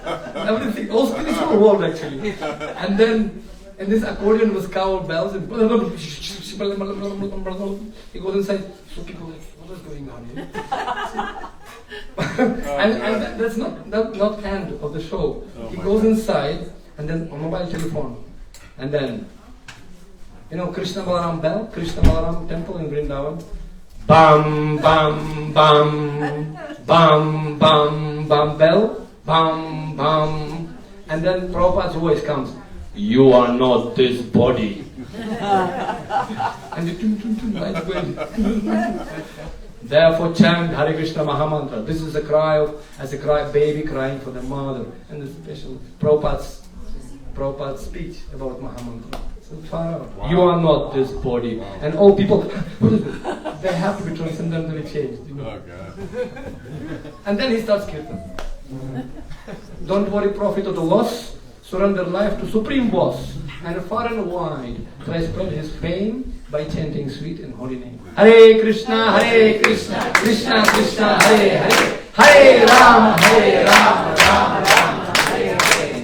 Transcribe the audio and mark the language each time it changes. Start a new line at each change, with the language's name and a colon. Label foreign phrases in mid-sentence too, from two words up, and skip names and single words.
English: Everything, all spiritual world actually. And then, and this accordion was cow bells and he goes inside. So people are like, what is going on here? and that's not end of the show. He goes inside and then a mobile telephone. And then, Krishna Balaram bell, Krishna Balaram temple in Vrindavan. Bam, bam, bam, bam, bam, bam, bell, bam, bam. And then Prabhupada's voice comes. You are not this body. And the light going. Therefore chant Hare Krishna Mahamantra. This is a cry baby crying for the mother. And the special Prabhupada's speech about Mahamantra. So far out. Wow. You are not this body. Wow. And all people, they have to be transcendentally changed. Oh God. And then he starts kirtan. Don't worry profit or the loss. Surrender life to Supreme Boss, and far and wide try spread his fame by chanting sweet and holy name.
Sanskrit: हरे कृष्ण, कृष्ण कृष्ण, हरे हरे, हरे राम, राम राम, हरे हरे.